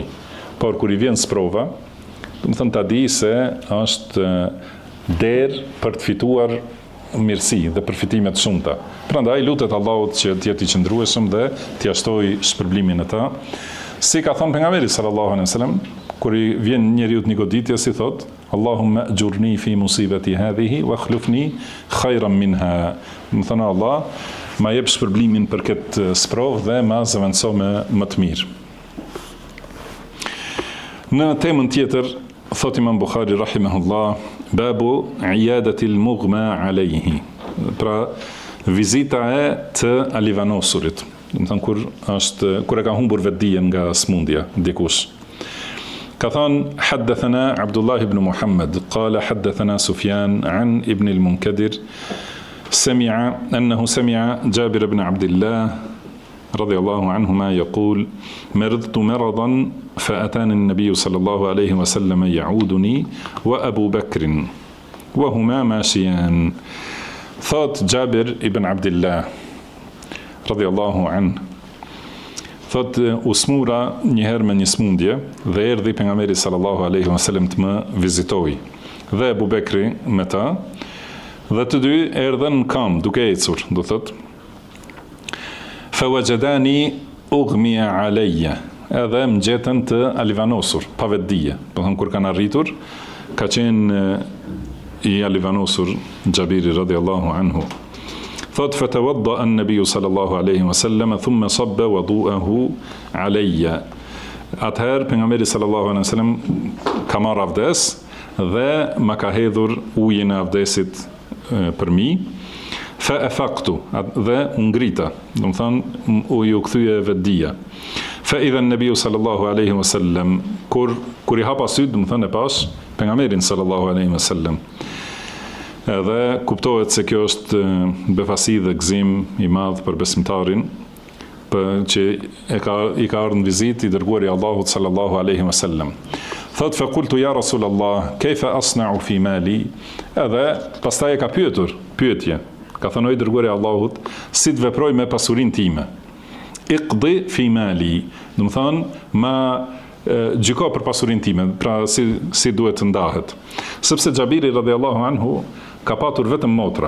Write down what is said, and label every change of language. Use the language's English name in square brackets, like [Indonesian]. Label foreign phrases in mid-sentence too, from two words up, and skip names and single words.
[Albanian] Por kur i vjen sprova, do të thënë ta di se është derë për të fituar mirësi dhe përfitime të shumta. Prandaj lutet Allahut që të jetë i qëndrueshëm dhe t'i shtojë shpërblimin e tij. Si ka thënë pejgamberi [Arabic] صلى الله عليه وسلم, [Albanian] kur i vjen njeriu një goditje, si thot: [Arabic] اللهم أجرني في مصيبتي هذه واخلفني خيرا منها. [Albanian] Do të thënë Allah, ma jep shpërblimin për këtë sprovë dhe ma zëvendëso me më të mirë. Në temën tjetër, thot [Arabic] Imam Bukhari رحمه الله باب عيادة المغمى عليه. [Albanian] Pra vizita e të alivanosurit. Do të thënë kur e ka humbur vetdijen nga smundja dikush. Ka thënë [Arabic] حدثنا عبد الله بن محمد قال حدثنا سفيان عن ابن المنكدر, سمع أنه سمع جابر بن عبد الله رضي الله عنهما يقول: مرضت مرضا فأتاني النبي صلى الله عليه وسلم يعودني وأبو بكر وهما ماشيان. [Albanian] Thot Gjabir ibn Abdillah [Arabic] رضي الله عنه, [Albanian] thot usmura njëherë me një smundje dhe erdhi pejgamberi [Arabic] صلى الله عليه وسلم [Albanian] të më vizitoi dhe Abu Bekri me ta, dhe të dy erdhen në kam duke ecur, do thot [Arabic] فوجدني أغمي علي, [Albanian] edhe më gjetën të alivanosur pa vetdije. Do thon kur kanë arritur ka qenë i alivanosur Gjabiri [Arabic] رضي الله عنه. Thot فتوضأ النبي صلى الله عليه وسلم ثم صب وضوءه علي. [Albanian] Atëherë pejgamberi [Arabic] صلى الله عليه وسلم [Albanian] ka marrë avdes dhe ma ka hedhur ujin e avdesit për mi. [Arabic] فأفقت, [Albanian] dhe ungrita, do të thonë u kthye vetdia. [Arabic] فإذا النبي صلى الله عليه وسلم, [Albanian] kur i hapa syt, do të thonë e pas pejgamberin [Arabic] صلى الله عليه وسلم. [Albanian] Edhe kuptohet se kjo është befasi dhe gëzim i madh për besimtarin, që i ka ardhur në vizitë i dërguari Allahut [Arabic] صلى الله عليه وسلم. Thot فقلت يا رسول الله كيف أصنع في مالي? [Albanian] Edhe pastaj e ka pyetur, pyetje. Ka thënë i dërguari Allahut, si të veproj me pasurinë time? [Arabic] اقض في مالي, [Albanian] do të thonë ma gjyko për pasurinë time, pra si duhet të ndahet. Sepse Gjabiri [Arabic] رضي الله عنه [Albanian] ka patur vetëm motra.